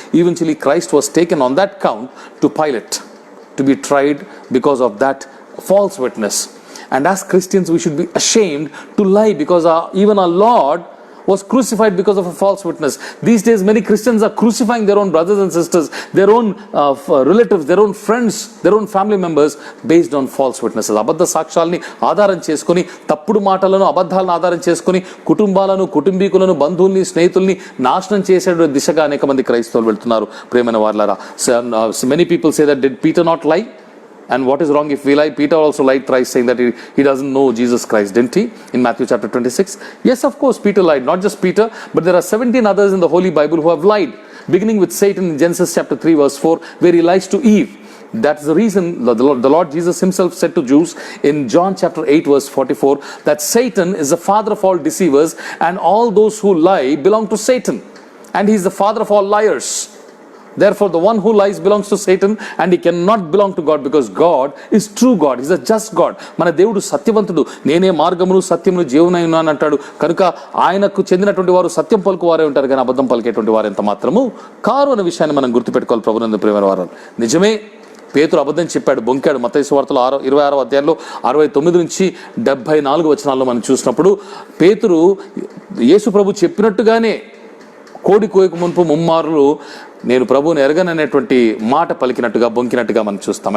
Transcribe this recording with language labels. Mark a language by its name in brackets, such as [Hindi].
[English] Eventually, Christ was taken on that count to Pilate to be tried because of that false witness. And as Christians, we should be ashamed to lie, because even our Lord was crucified because of a false witness. These days, many Christians are crucifying their own brothers and sisters, their own relatives, their own friends, their own family members based on false witnesses. [Telugu] అబద్ధ సాక్ష్యాలని ఆధారం చేసుకొని, తప్పుడు మాటలను, అబద్ధాలను ఆధారం చేసుకొని కుటుంబాలను, కుటుంబీకులను, బంధువుల్ని, స్నేహితుల్ని నాశనం చేసే దిశగా అనేక మంది క్రైస్తవులు వెళ్తున్నారు. ప్రియమైన వారలారా, [English] many people say that, did Peter not lie? And what is wrong if we lie? Peter also lied thrice, saying that he doesn't know Jesus Christ, didn't he? In Matthew chapter 26. Yes, of course, Peter lied. Not just Peter, but there are 17 others in the Holy Bible who have lied. Beginning with Satan in Genesis chapter 3 verse 4, where he lies to Eve. That's the reason the Lord Jesus himself said to Jews in John chapter 8 verse 44, that Satan is the father of all deceivers, and all those who lie belong to Satan. And he is the father of all liars. Therefore, the one who lies belongs to Satan, and he cannot belong to God, because God is true God. He is a just God. [Telugu] మన దేవుడు సత్యవంతుడు. నేనే మార్గమును సత్యమును జీవనై ఉన్నాను అంటాడు. కనుక ఆయనకు చెందినటువంటి వారు సత్యం పలుకువారే ఉంటారు, కానీ అబద్ధం పలికేటువంటి వారు ఎంత మాత్రము కారు అనే విషయాన్ని మనం గుర్తుపెట్టుకోవాలి. ప్రభునందు ప్రియమైన వారు, నిజమే పేతురు అబద్ధం చెప్పాడు, బొంకాడు. మత్తయి సువార్తలో 26వ అధ్యాయంలో 69 నుంచి 74 వచనాల్లో మనం చూసినప్పుడు పేతురు యేసు ప్రభు చెప్పినట్టుగానే కోడి కోయక మునుపు ముమ్మారులు నేను ప్రభువుని ఎరగననేటువంటి మాట పలికినట్టుగా, బొంకినట్టుగా మనం చూస్తాం.